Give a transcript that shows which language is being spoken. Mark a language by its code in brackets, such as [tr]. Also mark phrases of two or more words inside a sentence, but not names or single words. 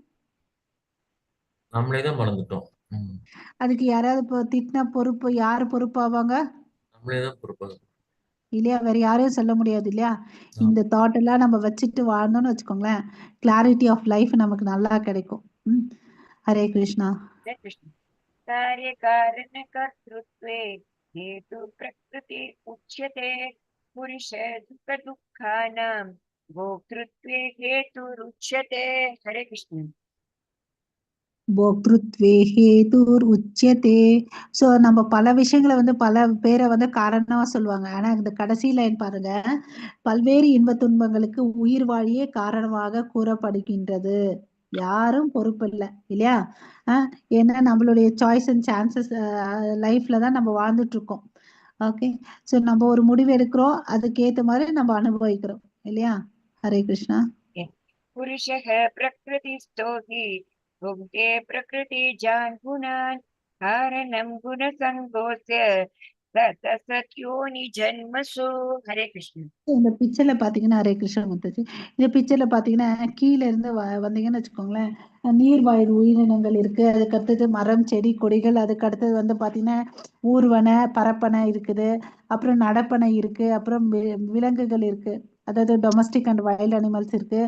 [ta] நம்மளே தான் மறந்துட்டோம். அதுக்கு யாராவது இப்போ திட்டின பொறுப்பு யாரு பொறுப்பாவாங்க? நம்மளே தான் பொறுப்பாக. இல்லையா? வேற யாரையும் சொல்ல முடியாது இல்லையா? இந்த தாட் எல்லாம் நம்ம வச்சுட்டு வாழ்ந்தோம்னு வச்சுக்கோங்களேன், [en] clarity of life [ta] நமக்கு நல்லா கிடைக்கும். ஹரே கிருஷ்ணா. [sa] हरे कृष्ण। कार्य कारण कर्तृत्वे हेतु प्रकृति उच्यते पुरुष दुःख दुःखानां भोक्तृत्वे हेतुरुच्यते। हरे कृष्ण। भोक्तृत्वे हेतुर् उच्यते. [ta] ஸோ நம்ம பல விஷயங்களை வந்து பல பேரை வந்து காரணமா சொல்லுவாங்க. ஆனா இந்த கடைசி லைன் பாருங்க, பல்வேறு இன்ப துன்பங்களுக்கு உயிர் வாழியே காரணமாக கூறப்படுகின்றது. யாரும் பொறுப்பு இல்லை இல்லையா? ஏன்னா நம்மளுடைய [en] choice and chances [ta] லைஃப்ல தான் நம்ம வாழ்ந்துட்டு இருக்கோம். ஓகே, ஸோ நம்ம ஒரு முடிவு எடுக்கிறோம், அதுக்கு ஏற்ற மாதிரி நம்ம அனுபவிக்கிறோம் இல்லையா? ஹரே கிருஷ்ணா. [sa] पुरुषः प्रकृतिस्थो हि भुङ्क्ते प्रकृतिजान् गुणान् कारणं गुणसङ्गोऽस्य ततः सत्योनि जन्मसु। हरे कृष्ण। [ta] இந்த பிக்சர்ல பாத்தீங்கன்னா, ஹரே கிருஷ்ணா முத்தஜி, இந்த பிக்சர்ல பாத்தீங்கன்னா கீழே இருந்து வந்தீங்கன்னு வச்சுக்கோங்களேன், நீர்வாழ் உயிரினங்கள் இருக்கு. அதுக்கு அடுத்தது மரம் செடி கொடிகள், அதுக்கு அடுத்தது வந்து பாத்தீங்கன்னா ஊர்வன பரப்பனை இருக்குது, அப்புறம் நடப்பனை இருக்கு, அப்புறம் விலங்குகள் இருக்கு, அதாவது [en] domestic and wild animals [ta] இருக்கு.